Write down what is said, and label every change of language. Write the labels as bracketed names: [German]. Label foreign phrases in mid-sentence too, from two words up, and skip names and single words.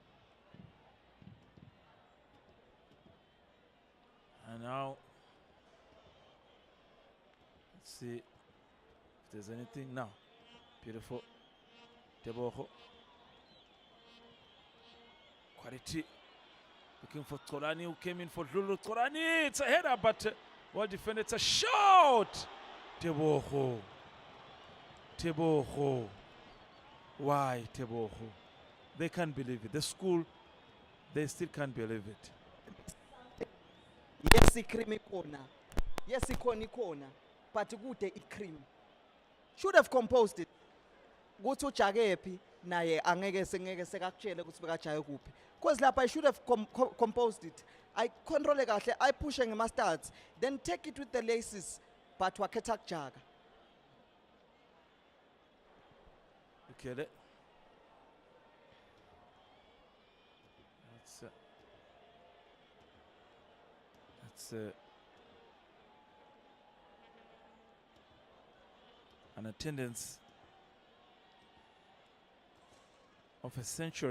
[English] And now, let's see if there's anything now. Beautiful. Teboho. Quality. Looking for Tsorani, who came in for Lulu. Tsorani, it's a header, but well defended. It's a shot. Teboho. Teboho. Why Teboho? They can't believe it. The school, they still can't believe it. Yes, cream corner. Yes, corner. But good cream. Should have composed it. Go to [Zulu] Chagepi, naye angeke sekakutshele ukuthi bekajaye kuphi. [English] Because lapha I should have composed it. I control it kahle, I push ngema-studs, then take it with the laces, but [Zulu] wakhetha kujaga. [English] Look at it. That's an attendance of a century.